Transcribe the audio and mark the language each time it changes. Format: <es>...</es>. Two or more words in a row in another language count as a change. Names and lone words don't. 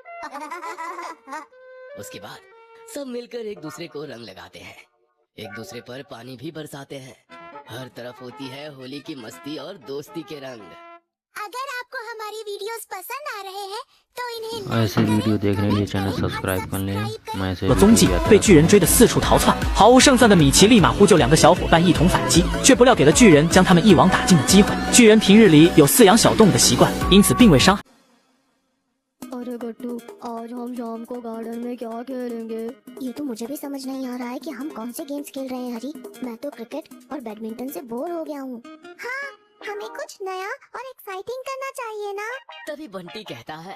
<hi>उसके बाद सब मिलकर एक दूसरे को रंग लगाते हैं, एक दूसरे पर पानी भी बरसाते हैं। हर तरफ होती है होली की मस्ती और दोस्ती के रंग। अगर आपको हमारी वीडियोस पसंद आ रहे हैं तो इन्हें ऐसे वीडियो देखने के लिए</hi> <en>channel subscribe</en> <hi>कर लें। मैं ऐसे</hi> <zh>踪迹被巨人追得四处逃窜，毫无胜算的米奇立马呼救2个小伙伴一同反击，却不料给了巨人将他们一网打尽的机会。巨人平日里有饲养小动物的习惯，因此并未伤害。</zh> <hi>अरे गट्टू, आज हम शाम को गार्डन में क्या खेलेंगे? ये तो मुझे भी समझ नहीं आ रहा है कि हम कौन से गेम्स खेल रहे हैं हरी। मैं तो क्रिकेट और बैडमिंटन से बोर हो गया हूँ। हाँ, हमें कुछ नया और एक्साइटिंग करना चाहिए ना। तभी बंटी कहता है,</hi>